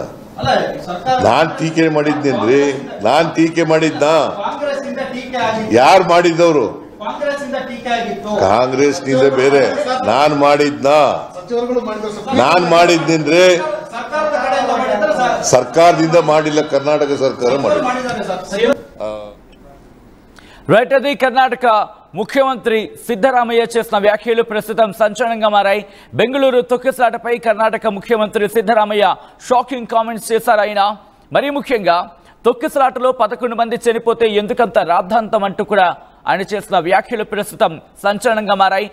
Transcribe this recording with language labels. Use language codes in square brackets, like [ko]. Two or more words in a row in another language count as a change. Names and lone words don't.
[kn] ನಾನ್ ಟೀಕೆ ಮಾಡಿದ್ದೇನ್ರಿ? ನಾನ್ ಟೀಕೆ ಮಾಡಿದ್ದ? ಯಾರು ಮಾಡಿದ್ದವರು? ಕಾಂಗ್ರೆಸ್ ನಿಂದ ಬೇರೆ. ನಾನ್ ಮಾಡಿದ್ದೇನ್ರಿ? ಸರ್ಕಾರದಿಂದ ಮಾಡಿಲ್ಲ, ಕರ್ನಾಟಕ ಸರ್ಕಾರ ಮಾಡಿಲ್ಲ. [te] రైట్, అది కర్ణాటక ముఖ్యమంత్రి సిద్ధరామయ్య చేసిన వ్యాఖ్యలు ప్రస్తుతం సంచలనంగా మారాయి. బెంగళూరు తొక్కిసలాటపై కర్ణాటక ముఖ్యమంత్రి సిద్ధరామయ్య [en] shocking comments [te] చేశారు ఆయన. మరీ ముఖ్యంగా తొక్కిసలాటలో 11 మంది చనిపోతే ఎందుకంత రాద్ధాంతం అంటూ కూడా ఆయన చేసిన వ్యాఖ్యలు ప్రస్తుతం సంచలనంగా మారాయి.